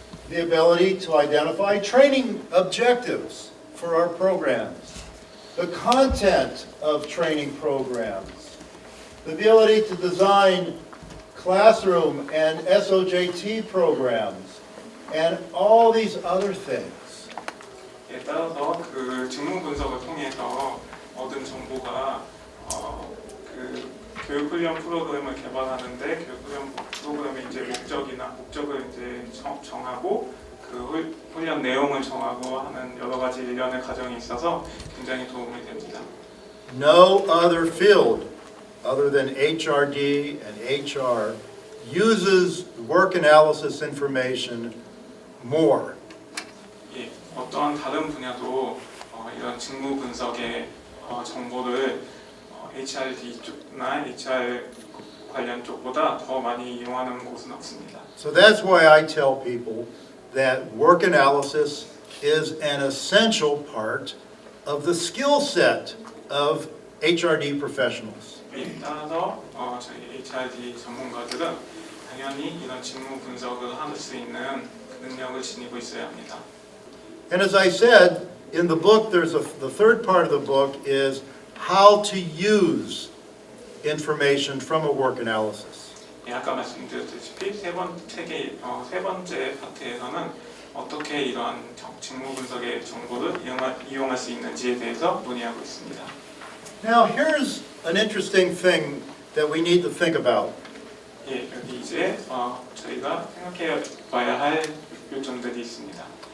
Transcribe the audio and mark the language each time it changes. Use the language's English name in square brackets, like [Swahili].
[English] the ability to identify training objectives for our programs, the content of training programs, the ability to design classroom and SOJT programs, and all these other things. [Korean] 예, 따라서 그 직무 분석을 통해서 얻은 정보가 그 교육훈련 프로그램을 개발하는데 교육훈련 프로그램의 이제 목적을 이제 정하고 그 훈련 내용을 정하고 하는 여러 가지 일련의 과정이 있어서 굉장히 도움이 됩니다. [English] No other field other than HRD and HR uses work analysis information more. [Korean] 예, 어떠한 다른 분야도 이런 직무 분석의 정보를 HRD 쪽이나 HR 관련 쪽보다 더 많이 이용하는 곳은 없습니다. [English] So that's why I tell people that work analysis is an essential part of the skill set of HRD professionals. [Korean] 예, 따라서 저희 HRD 전문가들은 당연히 이런 직무 분석을 할 수 있는 그 능력을 지니고 있어야 합니다. [English] And as I said, in the book, the third part of the book is how to use information from a work analysis. [Korean] 예, 아까 말씀드렸다시피 세 번째 파트에서는 어떻게 이러한 직무 분석의 정보를 이용할 수 있는지에 대해서 논의하고 있습니다. [English] Now, here's an interesting thing that we need to think about. [Korean] 예, 여기 이제 저희가 생각해 봐야 할 요점들이 있습니다.